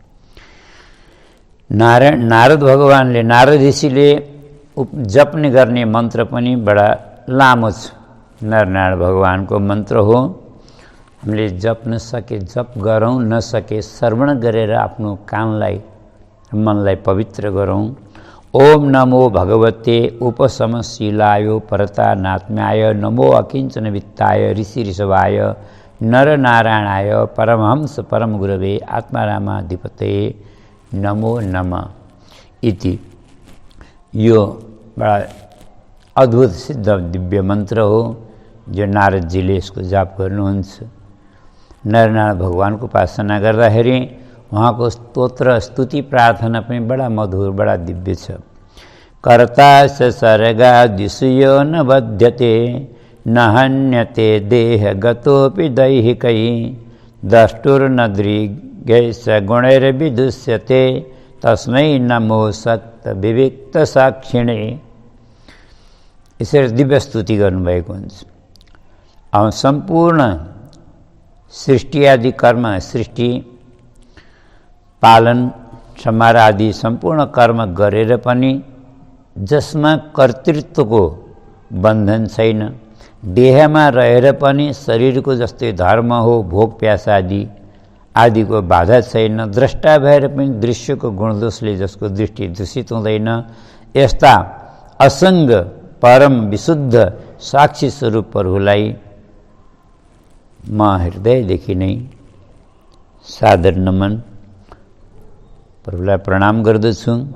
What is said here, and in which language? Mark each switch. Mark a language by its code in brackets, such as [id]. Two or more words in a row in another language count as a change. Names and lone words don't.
[ne] नारद भगवानले, नारद ऋषिले जप्ने गर्ने मन्त्र पनि बडा लामो छ। नरनारायण भगवानको मन्त्र हो। हामीले जप्न सके जप गरौँ, नसके श्रवण गरेर आफ्नो कानलाई, मनलाई पवित्र गरौँ। [sa] ओम नमो भगवते उपशमशीलाय परतानात्म्याय नमो अकिञ्चन वित्ताय ऋषि ऋषभाय नरनारायणाय परमहंस परम गुरवे आत्मारामाधिपते नमो नमः इति। [ne] यो बडा अद्भुत सिद्ध दिव्य मन्त्र हो जो नारदजीले यसको जाप गर्नुहुन्छ। नरनारायण भगवानको उपासना गर्दाखेरि उहाँको स्तोत्र स्तुति प्रार्थना पनि बडा मधुर बडा दिव्य छ। [sa] कर्ता स सर्गादिषु यो न बध्यते न हन्यते देह गतोपि दैहिकै द्रष्टुर्न दृग्यैष गुणैर्विदुष्यते तस्मै नमो सक्त विविक्त साक्षिणे। [ne] यसरी दिव्य स्तुति गर्नुभएको हुन्छ। अब सम्पूर्ण सृष्टि आदि कर्म, सृष्टि पालन संहार आदि सम्पूर्ण कर्म गरेर पनि जसमा कर्तृत्वको बन्धन छैन, देहमा रहेर पनि शरीरको जस्तै धर्म हो भोग प्यास आदिको बाधा छैन, द्रष्टा भएर पनि दृश्यको गुणदोषले जसको दृष्टि दूषित हुँदैन, यस्ता असङ्ग परम विशुद्ध साक्षी स्वरूप प्रभुलाई म हृदयदेखि नै सादर नमन प्रभुलाई प्रणाम गर्दछु।